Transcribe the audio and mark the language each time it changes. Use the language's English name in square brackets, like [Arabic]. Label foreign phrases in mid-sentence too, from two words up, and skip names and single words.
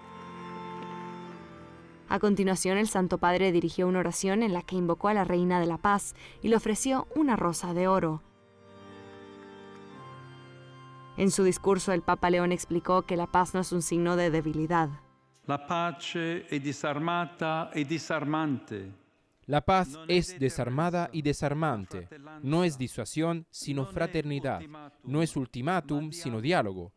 [Spanish] A continuación, el Santo Padre dirigió una oración en la que invocó a la Reina de la Paz y le ofreció una rosa de oro. En su discurso, el Papa León explicó que la paz no es un signo de debilidad. [Italian] La pace è disarmata e disarmante. [Spanish] La paz es desarmada y desarmante. No es disuasión, sino fraternidad. No es ultimátum, sino diálogo.